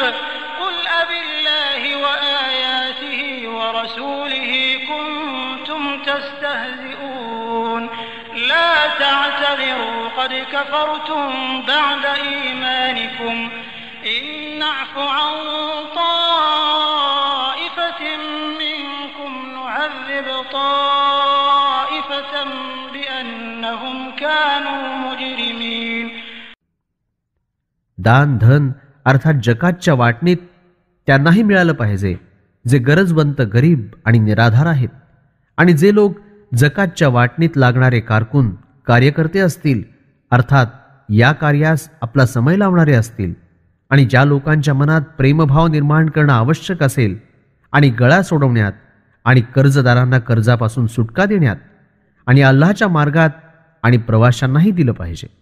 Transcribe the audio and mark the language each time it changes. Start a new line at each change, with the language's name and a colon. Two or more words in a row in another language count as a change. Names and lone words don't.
Arabic: قل أبالله وآياته ورسوله كنتم تستهزئون لا تعتذروا قد كفرتم بعد إيمانكم إن نعف عن طائفة منكم نعذب طائفة بأنهم كانوا مجرمين.
Marathi: दान धन अर्थात जकातच्या वाटणीत त्यांनाही मिळालं पाहिजे जे गरजवंत गरीब आणि निराधार आहेत. आणि जे लोक जकातच्या वाटणीत लागणारे कारकून कार्यकर्ते असतील अर्थात या कार्यास आपला समय लावणारे असतील आणि ज्या लोकांच्या मनात प्रेमभाव निर्माण करणं आवश्यक असेल आणि गळा सोडवण्यात आणि कर्जदारांना कर्जापासून सुटका देण्यात आणि अल्लाहच्या मार्गात आणि प्रवाशांनाही दिलं पाहिजे.